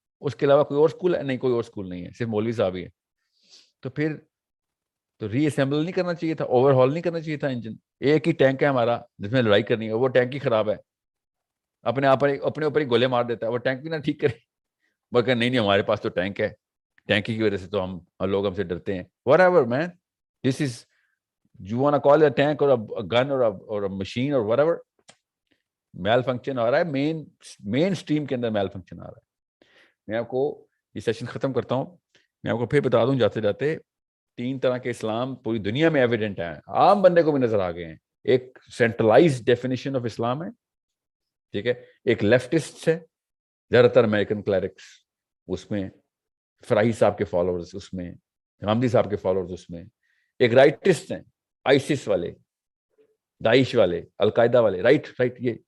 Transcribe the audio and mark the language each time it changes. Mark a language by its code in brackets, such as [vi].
[ur] اس کے علاوہ کوئی اور اسکول ہے؟ نہیں, کوئی اور اسکول نہیں ہے, صرف مولوی صاحب ہی ہے. تو پھر تو ری اسمبل نہیں کرنا چاہیے تھا, اوور ہال نہیں کرنا چاہیے تھا انجن. ایک ہی ٹینک ہے ہمارا جس میں لڑائی کرنی ہے, وہ ٹینک ہی خراب ہے, اپنے اوپر ہی گولے مار دیتا ہے. وہ ٹینک بھی نہ ٹھیک کرے, بلکہ نہیں ہمارے پاس تو ٹینک ہے, ٹینک کی وجہ سے تو ہم لوگ ہم سے ڈرتے ہیں. [en] whatever man, this is, you want to call it a tank or a gun or a machine or whatever, [ur] mile function آ رہا ہے, [en] Mainstream کے اندر male function آ رہا ہے. [ur] میں آپ کو یہ سیشن ختم کرتا ہوں. میں آپ کو پھر بتا دوں جاتے جاتے, 3 طرح کے اسلام پوری دنیا میں ایویڈنٹ ہیں, عام بندے کو بھی نظر آ گئے ہیں. ایک سینٹرلائزڈ ڈیفینیشن آف اسلام ہے, ٹھیک ہے. ایک لیفٹسٹ ہے, زیادہ تر امریکن کلیرکس, اس میں فراہی صاحب کے فالوورز, اس میں غامدی صاحب کے فالوورز, اس میں ایک رائٹسٹ ہیں, آئیسس والے, داعش والے, القاعدہ والے. رائٹ یہ